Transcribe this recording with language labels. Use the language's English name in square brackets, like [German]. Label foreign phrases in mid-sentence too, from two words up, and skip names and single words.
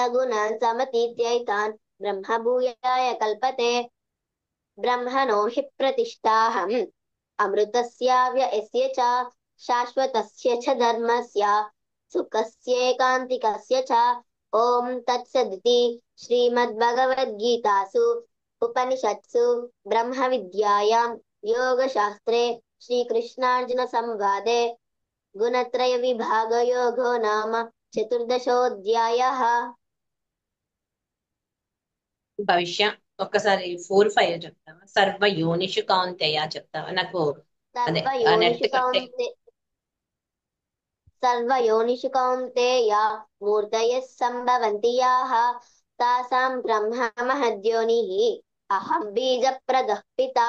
[Sanskrit] गुणान् समतीत्यैतान् ब्रह्मभूयाय कल्पते ब्रह्मणो हि प्रतिष्ठाहम् अमृतस्याव्ययस्य च शाश्वतस्य च धर्मस्य सुखस्यैकान्तिकस्य च ॐ तत्सदिति श्रीमद्भगवद्गीतासु उपनिषत्सु ब्रह्मविद्यायां योगशास्त्रे श्रीकृष्णार्जुनसंवादे గుణత్రయ విభాగయోగో నామ చతుర్దశోऽధ్యాయः. [Telugu] భవిష్య ఒక్కసారి 4, 5 చెప్తావా? [Sanskrit] సర్వ యోనిషు కౌంతేయ [Telugu] చెప్తావా నాకు? అదే ఆ నెట్ సర్వయోనిషు కట్టే. [Sanskrit] సర్వయోనిషు కౌంతేయ మూర్తయః సంభవంతి యాః తాసాం బ్రహ్మ మహద్యోనిః అహం బీజప్రదః పితా.